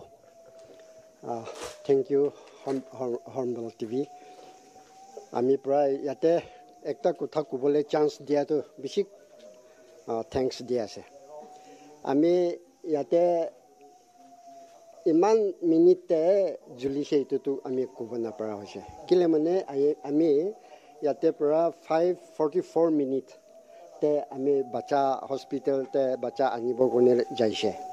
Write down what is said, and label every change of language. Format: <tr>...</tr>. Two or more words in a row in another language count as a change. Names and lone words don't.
<en>thank you</en> <nag>Hornbill TV ami pray yate ekta kotha kubole chance dia to bisi thanks dia ase ami yate iman minute julise itu tu ami kubana para hoise kile mane ami yate para 5:44 minute te ami bacha hospital te bacha anibo gone jaise</nag>